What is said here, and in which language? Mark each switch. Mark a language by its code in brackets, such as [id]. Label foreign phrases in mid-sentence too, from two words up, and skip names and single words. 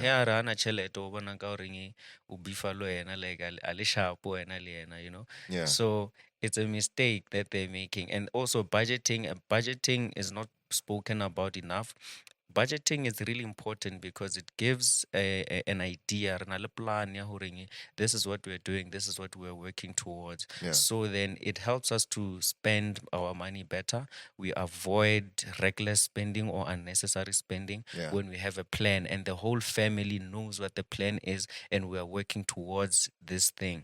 [en] here Rana Cheleto Wanakaringi Ubifalo and like Alishapo and Aliena, Yeah. So it's a mistake that they're making. And also budgeting is not spoken about enough. Budgeting is really important because it gives an idea, [st] re na le plan ya hore [en] this is what we're doing, this is what we're working towards. Yeah. So then it helps us to spend our money better. We avoid reckless spending or unnecessary spending Yeah. when we have a plan and the whole family knows what the plan is and we are working towards this thing.